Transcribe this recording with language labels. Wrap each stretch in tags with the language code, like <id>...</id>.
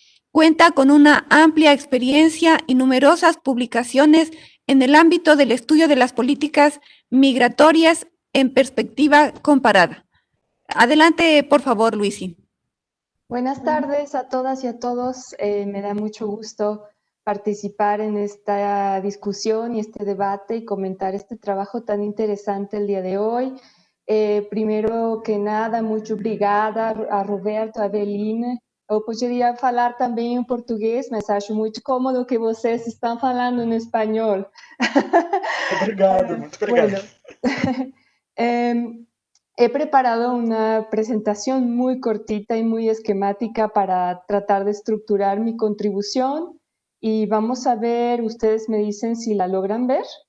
<es>Cuenta con una amplia experiencia y numerosas publicaciones en el ámbito del estudio de las políticas migratorias en perspectiva comparada. Adelante, por favor, Luisi. Buenas tardes a todas y a todos. Me da mucho gusto participar en esta discusión y este debate y comentar este trabajo tan interesante el día de hoy.</es> <pt>Primeiro que nada, muito obrigada a Roberto, a Evelyn. Eu poderia falar também em português, mas acho muito cômodo que vocês estão falando em espanhol. Obrigado, muito obrigado.</pt> <es>Bueno, he preparado una presentación muy cortita y muy esquemática para tratar de estructurar mi contribución y vamos a ver, ustedes me dicen si la logran ver.</es>